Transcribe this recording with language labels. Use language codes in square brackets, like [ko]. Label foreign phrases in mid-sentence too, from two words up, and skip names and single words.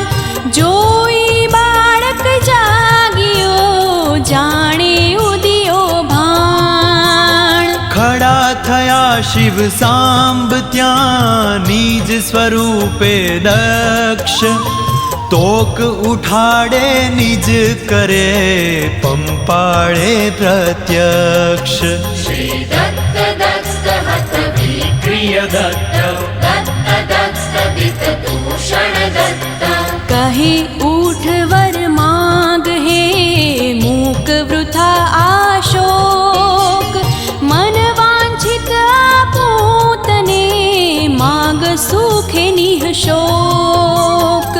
[gu] જોઈ બાળક જાગ્યો જાણે ઉદિયો ભાણ. ખડા થયા શિવ સાંબ ત્યાં નિજ સ્વરૂપે દક્ષ. તોક ઉઠાડે નિજ કરે પંપાળે પ્રત્યક્ષ. [sa] श्री दत्त दत्त हत विक्रिय दत्त दत्त दत्त दित दूषण दत्त. [gu] કહે ઉઠ વર માંગ હે મૂક વૃથા આશોક. મન વાંછિત આપું તને માગ સુખે નિઃશોક.